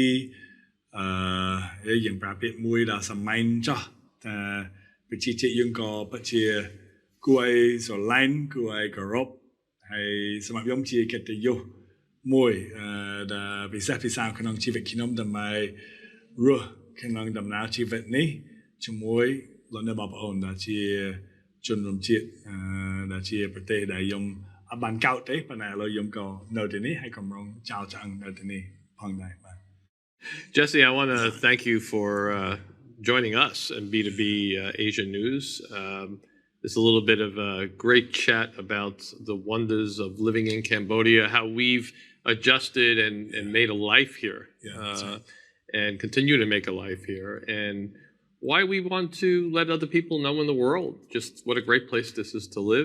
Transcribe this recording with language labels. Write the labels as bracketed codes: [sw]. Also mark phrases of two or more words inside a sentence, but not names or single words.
[km] យើងប្រាប់ពាក្យមួយដល់សម័យចោះតែប្រជាជាតិយើងក៏ពិតជាគួរឲ្យស្រឡាញ់គួរឲ្យគោរពហើយសម្រាប់ខ្ញុំជាកិត្តិយសមួយដែលពិសេសពិសាក្នុងជីវិតខ្ញុំដើម្បីរស់ក្នុងដំណើរជីវិតនេះជាមួយលោកអ្នកបងប្អូនដែលជាជនរួមជាតិដែលជាប្រទេសដែលខ្ញុំអត់បានកោតទេប៉ុន្តែឥឡូវខ្ញុំក៏នៅទីនេះហើយកម្រងចោលឆ្អឹងនៅទីនេះផងដែរបាទ [en] Jesse, I want to thank you for joining us in B2B Asia News. It's a little bit of a great chat about the wonders of living in Cambodia, how we've adjusted and made a life here, and continue to make a life here, and why we want to let other people know in the world just what a great place this is to live.